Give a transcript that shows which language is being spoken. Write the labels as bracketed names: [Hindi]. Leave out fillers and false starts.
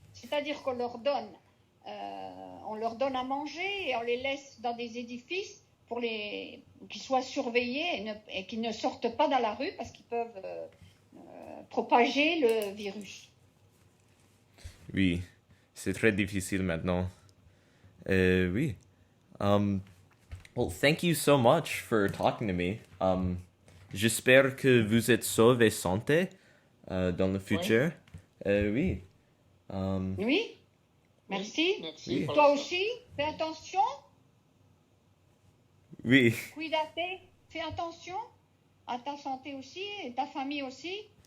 [French] C'est-à-dire qu'on leur donne à manger et on les laisse dans des édifices pour qu'ils soient surveillés et qu'ils ne sortent pas dans la rue parce qu'ils peuvent propager le virus. Oui, c'est très difficile maintenant. Oui. [English] Well, thank you so much for talking to me. [French] J'espère que vous êtes sauve et santé dans le futur. Oui. Oui. Merci. Merci. Toi aussi, fais attention. Oui. [Spanish] Cuídate, [French] fais attention à ta santé aussi et ta famille aussi.